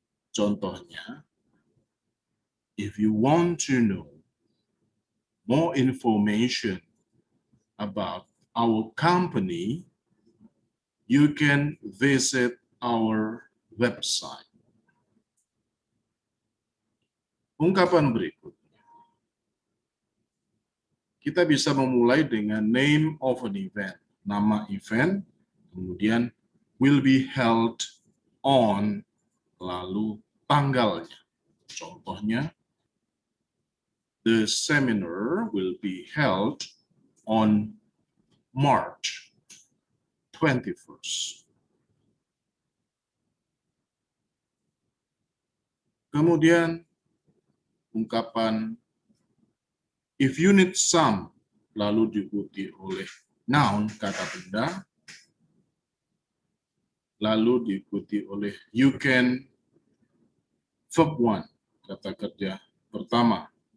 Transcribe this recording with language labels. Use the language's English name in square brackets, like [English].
[English] Contohnya, if you want to know more information about our company, you can visit our website. [Indonesian] Ungkapan berikutnya, kita bisa memulai dengan [English] name of an event, [Indonesian] nama event, kemudian [English] will be held on, [Indonesian] lalu tanggalnya. [English] Contohnya, the seminar will be held on March 21st. [Indonesian] Kemudian ungkapan [English] if you need some, [Indonesian] lalu diikuti oleh noun, kata benda, lalu diikuti oleh [English] you can, verb one, [Indonesian] kata kerja pertama.